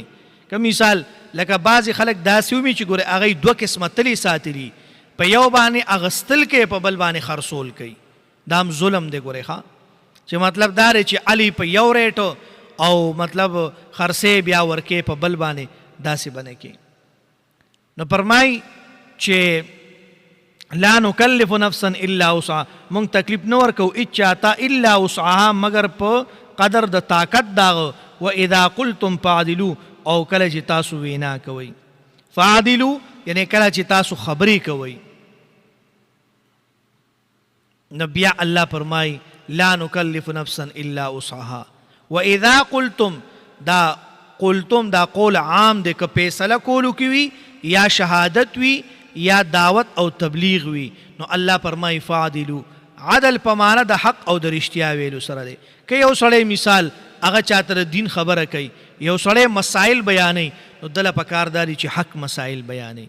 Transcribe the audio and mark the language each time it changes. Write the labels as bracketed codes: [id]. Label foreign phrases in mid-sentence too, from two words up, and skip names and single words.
[ps] که مثال لکه بعضې خلک داسې ومي چې ګورې هغوی 2 قسمه تلې ساتلي، په یو باندې اغستل کوي په بل باندې خرڅول کوي. دا هم ظلم دی ګورې ښه، چې مطلب دا دی چې علي په یو ریټو او مطلب خرڅې بیا ورکې په بل باندې، داسې به نه کوي. نو فرمایي چې [ar] لا نکلف نفسا الا وسعها، [ps] مونږ تکلیف نه ورکو هیڅ چاته [ar] الا وسعها [ps] مگر په قدر د طاقت داغه. [ar] واذا قلتم فعدلوا، [ps] او کله چې تاسو وینا کوئ. فعدلوا یعنی کله چې تاسو خبرې کوئ. نو بیا الله فرمایي [ar] لا نکلف نفسا الا وسعها. واذا قلتم، [ps] دا قلتم دا قول عام دی، که فیصله کولو کې وي یا شهادت وي یا دعوت او تبلیغ وي. نو الله فرمایي فعدلو، [ar] عدل په [ps] معنا د حق او د رښتیا ویلو سره دی. که یو سړی مثال هغه چاته د دین خبره کوي، یو سړی مسائل بیانوي، نو دله پکار داري چې حق مسائل بیانوي.